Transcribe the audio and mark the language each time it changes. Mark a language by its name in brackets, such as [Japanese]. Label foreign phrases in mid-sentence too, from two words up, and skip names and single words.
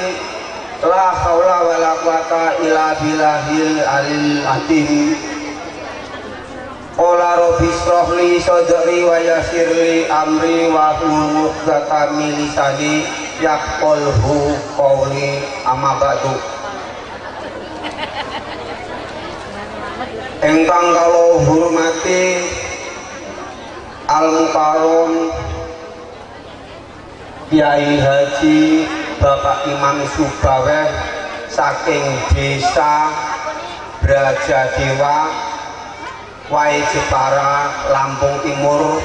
[Arabic] لا حول ولا قوة إلا بالله العلي العظيم. قال رب اشرح لي صدري ويسر لي أمري واحلل عقدة من لساني يفقهوا قولي، أما بعد. [Javanese] Engkang kula hormati Al-Mukarram Kiai Haji Bapak Imam Subaweh saking desa Brajadewa, Wai Jepara, Lampung Timur.